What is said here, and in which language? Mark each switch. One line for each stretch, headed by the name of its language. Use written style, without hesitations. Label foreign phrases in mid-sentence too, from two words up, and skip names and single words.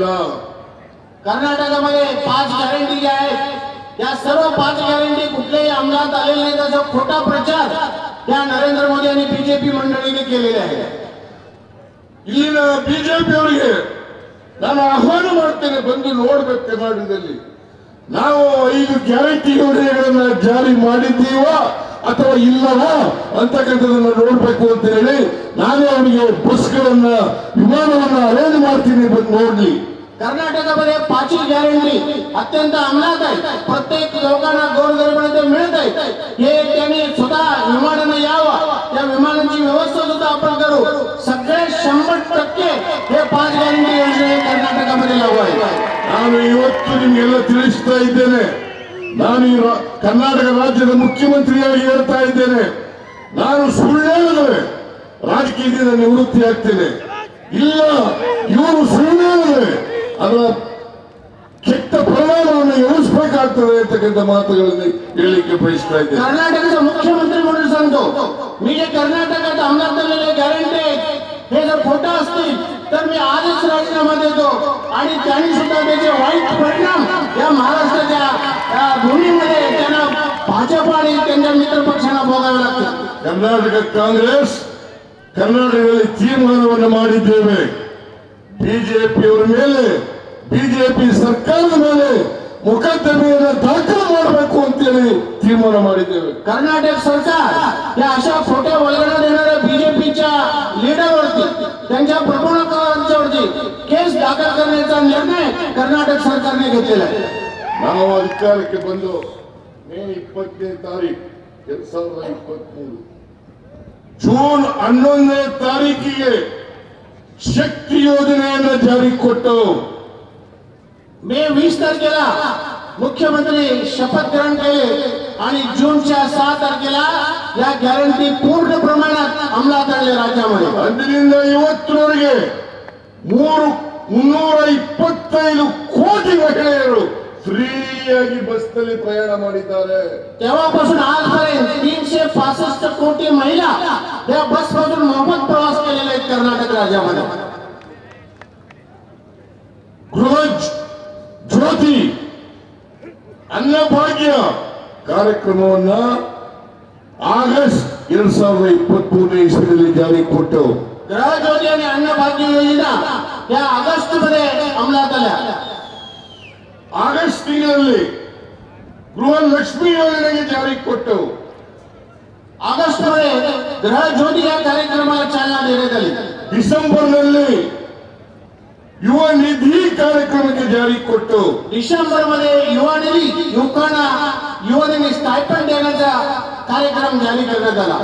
Marathi: कर्नाटकामध्ये 5 गॅरंटी ज्या आहेत या सर्व 5 गॅरंटी कुठल्याही अंमलात आलेल्या नाही, त्याचा खोटा प्रचार या नरेंद्र मोदी आणि बीजेपी मंडळीने केलेला आहे.
Kannada: ಇಲ್ಲಿನ ಬಿಜೆಪಿ ಅವರಿಗೆ ನಾನು ಆಹ್ವಾನ ಮಾಡ್ತೇನೆ, ಬಂದು ನೋಡ್ಬೇಕು ಕರ್ನಾಟಕದಲ್ಲಿ ನಾವು 5 ಗ್ಯಾರಂಟಿ ಯೋಜನೆಗಳನ್ನ ಜಾರಿ ಮಾಡಿದ್ದೀವ ಅಥವಾ ಇಲ್ಲವಾ ಅಂತಕ್ಕಂಥದನ್ನ ನೋಡ್ಬೇಕು ಅಂತ ಹೇಳಿ ನಾನೇ ಅವರಿಗೆ ಬಸ್ಗಳನ್ನ, ವಿಮಾನವನ್ನ ಅರೇಂಜ್ ಮಾಡ್ತೀನಿ, ಬಂದು ನೋಡ್ಲಿ.
Marathi: कर्नाटकामध्ये 5 गॅरंटी अत्यंत अंमलात आहे. प्रत्येक लोकांना गोरगरिबांना ते मिळत आहे. हे त्यांनी स्वतः विमानाने यावं, त्या विमानांची व्यवस्था सुद्धा आपण करू. सगळे 100% हे 5 गॅरंटी योजना कर्नाटकामध्ये लागू आहे.
Kannada: ನಾನು ಇವತ್ತು ನಿಮ್ಗೆಲ್ಲ ತಿಳಿಸ್ತಾ ಇದ್ದೇನೆ, ನಾನು ಕರ್ನಾಟಕ ರಾಜ್ಯದ ಮುಖ್ಯಮಂತ್ರಿಯಾಗಿ ಹೇಳ್ತಾ ಇದ್ದೇನೆ, ನಾನು ಸುಳ್ಳು ಹೇಳಿದ್ರೆ ರಾಜಕೀಯದಿಂದ ನಿವೃತ್ತಿ ಆಗ್ತೇನೆ. ಇಲ್ಲ, ಇವರು ಸುಳ್ಳು ಹೇಳಿದ್ರೆ ಅದರ ಕೆಟ್ಟ ಪರಿಣಾಮವನ್ನು ಎದುರಿಸಬೇಕಾಗ್ತದೆ ಅಂತಕ್ಕಂಥ ಮಾತುಗಳನ್ನು ಹೇಳಲಿಕ್ಕೆ ಬಯಸ್ತಾ ಇದ್ದೇನೆ.
Marathi: कर्नाटकाचा मुख्यमंत्री म्हणून सांगतो, मी जे कर्नाटकात अंमलात आलेले गॅरंटी हे जर खोटं असतील तर मी आजच राजीनामा देतो आणि त्यांनी सुद्धा त्याचे वाईट परिणाम या महाराष्ट्राच्या भूमीमध्ये त्यांना भाजप आणि त्यांच्या मित्र पक्षांना भोगावे लागतील.
Kannada: ಕರ್ನಾಟಕ ಕಾಂಗ್ರೆಸ್ ಕರ್ನಾಟಕದಲ್ಲಿ ತೀರ್ಮಾನವನ್ನು ಮಾಡಿದ್ದೇವೆ, ಬಿಜೆಪಿಯವರ ಮೇಲೆ, ಬಿಜೆಪಿ ಸರ್ಕಾರದ ಮೇಲೆ ಮೊಕದ್ದಮೆಯನ್ನು ದಾಖಲು ಮಾಡಬೇಕು ಅಂತೇಳಿ ತೀರ್ಮಾನ ಮಾಡಿದ್ದೇವೆ.
Marathi: कर्नाटक सरकार या अशा खोट्या वल्गना देणाऱ्या बीजेपीच्या लीडरवरती, त्यांच्या प्रमुखांवरती केस दाखल करण्याचा निर्णय कर्नाटक सरकारने घेतलेला आहे.
Kannada: ನಾವು ಅಧಿಕಾರಕ್ಕೆ ಬಂದು ಮೇ 20ನೇ ತಾರೀಕು 2023 ಜೂನ್ 11ನೇ ತಾರೀಕಿಗೆ ಶಕ್ತಿ ಯೋಜನೆಯನ್ನು ಜಾರಿ ಕೊಟ್ಟು
Marathi: मे 20 तारखेला मुख्यमंत्री शपथ ग्रहण केले आणि जूनच्या 6 तारखेला या गॅरंटी पूर्ण प्रमाणात अंमलात आणले राज्यामध्ये.
Kannada: ಅಂದಿನಿಂದ ಇವತ್ತಿನವರೆಗೆ 325 ಕೋಟಿ ಮಹಿಳೆಯರು ಫ್ರೀಯಾಗಿ ಬಸ್ನಲ್ಲಿ ಪ್ರಯಾಣ ಮಾಡಿದ್ದಾರೆ.
Marathi: तेव्हापासून आजपर्यंत 365 कोटी महिला या बस मधून मोफत प्रवास केलेले आहेत कर्नाटक राज्यामध्ये.
Kannada: ಗೃಹ ಜ್ಯೋತಿ ಅನ್ನಭಾಗ್ಯ ಕಾರ್ಯಕ್ರಮವನ್ನ ಆಗಸ್ಟ್ 2023 ಇಸ್ವಿಯಲ್ಲಿ ಜಾರಿ ಕೊಟ್ಟು
Marathi: गृह ज्योती आणि अन्नभाग्य योजना या ऑगस्ट मध्ये अंमलात आल्या.
Kannada: ಆಗಸ್ಟ್ ತಿಂಗಳಲ್ಲಿ ಗೃಹಲಕ್ಷ್ಮಿ ಯೋಜನೆಗೆ ಜಾರಿ ಕೊಟ್ಟೆವು.
Marathi: ऑगस्ट मध्ये ग्रह ज्योती या कार्यक्रमाला चालना देण्यात आली.
Kannada: ಡಿಸೆಂಬರ್ನಲ್ಲಿ ಯುವ ನಿಧಿ ಕಾರ್ಯಕ್ರಮಕ್ಕೆ ಜಾರಿ ಕೊಟ್ಟು
Marathi: डिसेंबर मध्ये युवा निधी युवकांना युवकांनी स्टायपंड देण्याचा कार्यक्रम जारी करण्यात आला.